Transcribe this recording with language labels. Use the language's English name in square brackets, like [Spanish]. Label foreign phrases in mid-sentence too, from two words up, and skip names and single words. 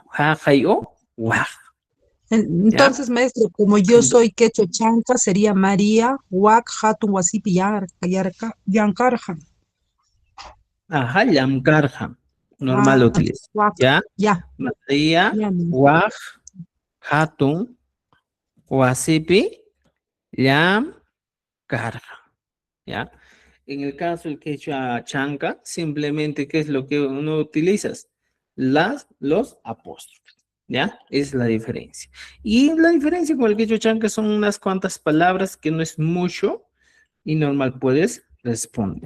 [Quechua] Jajai o waj. ¿Ya? [Spanish] Entonces, maestro, como yo soy quechua chanca, sería María, [Quechua] Huac, Hatun, Wasipi, Yankarja. [Spanish] Ajá, yamkarja. Normal lo Ah, utiliza. [Quechua] Huac, [Spanish] ¿Ya? ya, María, ya. [Quechua] waj, hatun, wasipi, yam, carga. ¿Ya? [Spanish] En el caso del quechua chanca, simplemente, ¿qué es lo que uno utiliza? Los apóstrofes. ¿Ya? Es la diferencia. Y la diferencia con el quechua chanca son unas cuantas palabras que no es mucho y normal puedes responder.